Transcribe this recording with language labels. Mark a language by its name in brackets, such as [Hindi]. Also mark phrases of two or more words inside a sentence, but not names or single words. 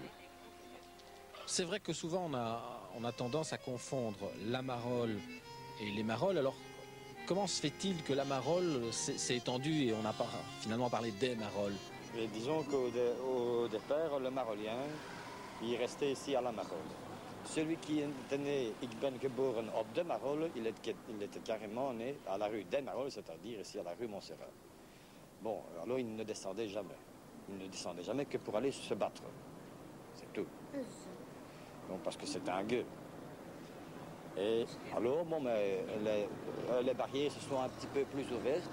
[French] C'est vrai que souvent on a tendance à confondre la Marolle et les Marolles. Alors comment se fait-il que la Marolle s'est étendue et on n'a pas finalement parlé des Marolles? Et disons qu'au départ, le Marollien, il restait ici à la Marolle. Celui qui était né, [Dutch] ik ben geboren op de Marolle, [French] il était carrément né à la rue des Marolles, c'est-à-dire ici à la rue Montserrat. Bon, alors il ne descendait jamais. Il ne descendait jamais que pour aller se battre. C'est tout. Donc parce que c'était un gueux. Et alors, bon, mais les barrières se sont un petit peu plus ouvertes.